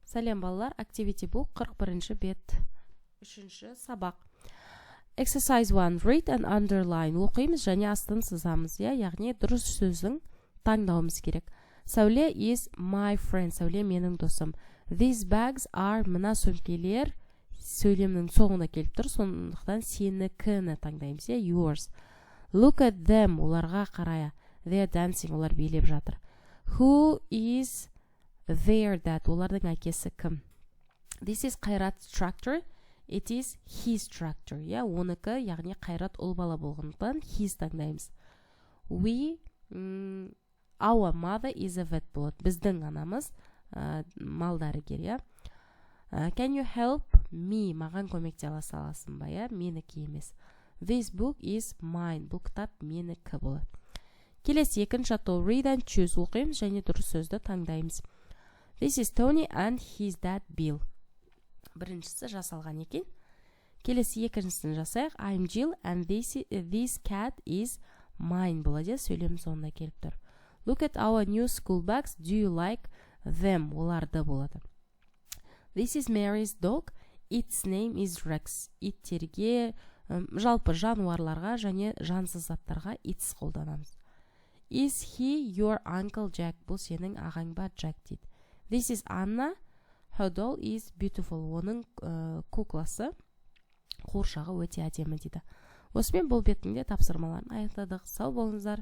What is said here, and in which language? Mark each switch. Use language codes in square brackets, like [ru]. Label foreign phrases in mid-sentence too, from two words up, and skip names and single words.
[kk] Сәлем балалар, Activity Book 41 бет. 3-ші сабақ. [en] Exercise 1. Read and underline. [kk] Оқимыз және астын сызамыз. Яғни дұрыс сөздің таңдауымыз керек. [en] Сәуле is my friend. [kk] Сәуле менің досым. [en] These bags are. [kk] Мына сөмкелер сөйлемнің соңына келіп тұр. Сондықтан сенікіні таңдаймыз. [en] Yours. Look at them. [kk] Оларға қарая. [en] They are dancing. [kk] Олар билеп жатыр. [en] Who is their dad? [kk] Олардың әкесі кім? [en] This is Қайрат tractor. It is his tractor. [kk] Оныкі, яғни Қайрат ұл бала болғандықтан his таңдаймыз. [en] Our mother is a vet болады. [kk] Біздің анамыз мал дәрігер. [en] Can you help me? [kk] Маған көмекте аласың ба? Менікі емес. [en] This book is mine. [kk] Бұл кітап менікі болады. Келесі екінші атау [en] read and choose. [kk] Оқимыз және дұрыс сөзді таңдаймыз. [en] This is Tony and his dad Bill. [kk] Біріншісі жасалған екен. Келесі екіншісін жасайық. [en] I'm Jill and this cat is mine болады. [kk] Сөйлем соңында келіп тұр. [en] Look at our new school bags. Do you like them? [kk] Оларды болады. [en] This is Mary's dog. Its name is Rex. [kk] Иттерге, жалпы жануарларға және жансыз заттарға its қолданамыз. [en] Is he your uncle Jack? [kk] Бұл сенің ағаң ба Jack дейді. [en] This is Anna. Her doll is beautiful. [kk] Оның кукласы, қуыршағы өте әдемі дейді. Осымен бұл бетінде тапсырмаларын аяқтадық. Сау болыңыздар.